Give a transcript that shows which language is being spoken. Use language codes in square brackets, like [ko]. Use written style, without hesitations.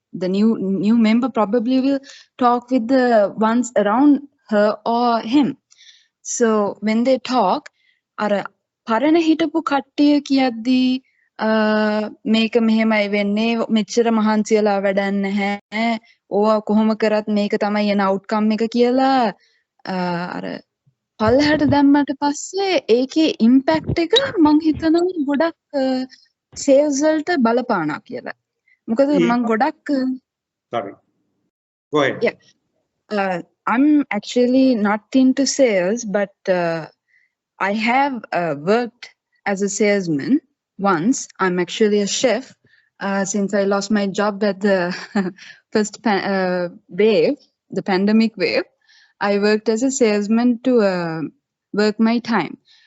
[en] The new member probably will talk with the ones around her or him. So when they talk, [si] ara parana hitapu kattiya kiyaddi මේක මෙහෙමයි වෙන්නේ මෙච්චර මහන්සියලා වැඩක් නැහැ ඕවා කොහොම කරත් මේක තමයි එන අවුට්කම් එක කියලා අර පල්ලෙහාට දැම්මට පස්සේ ඒකේ ඉම්පැක්ට් එක මං හිතනවා ගොඩක් සේල්ස් වලට බලපානවා කියලා. මොකද මං ගොඩක් [en] sorry go ahead. Yeah. I'm actually not into sales, but I have worked as a salesman. Once, I'm actually a chef. since I lost my job at the first wave, the pandemic wave, I worked as a salesman to work my time.